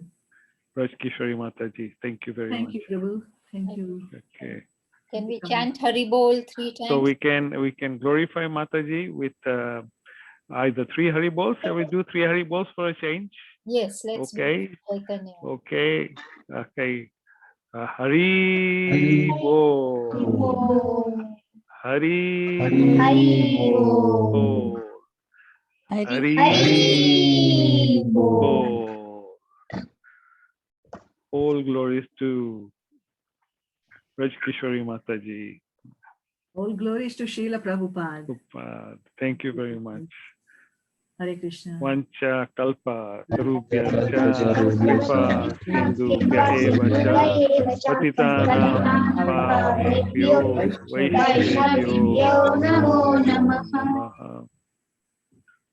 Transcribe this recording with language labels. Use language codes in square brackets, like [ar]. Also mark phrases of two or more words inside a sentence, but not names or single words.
[en] Vraj Kishori Mataji, thank you very much. Thank you, Prabhu. Thank you. Okay. Can we chant Haribol 3 times? So we can glorify Mataji with either 3 Haribols. Shall we do 3 Haribols for a change? Yes, let's Okay. do Chaitanya. Okay. Okay. [sa] Hari Bo. Hari Bo. Hari Bo. [en] All glories to Vraj Kishori Mataji. All glories to Srila Prabhupada. Thank you very much. [sa] Hare Krishna. Vancha kalpa tarubhya cha kripa sindhubhya eva cha patitanam pavebhyo vaishnavebhyo namo namaha. [en] Okay. Hare